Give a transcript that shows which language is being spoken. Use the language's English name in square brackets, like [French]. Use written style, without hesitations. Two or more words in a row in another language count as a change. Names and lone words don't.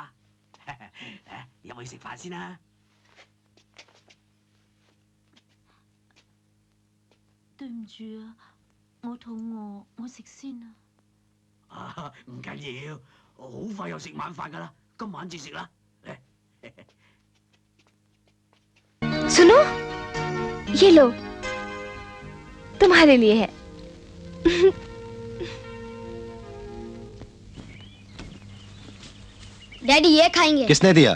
[Cantonese] 入去食飯先啦。對唔住啊，我肚餓，我食先啊。唔緊要，好快又食晚飯噶啦，今晚至食啦。 [Hindi] सुनो, ये लो, तुम्हारे लिए है। डैडी ये खाएंगे। किसने दिया?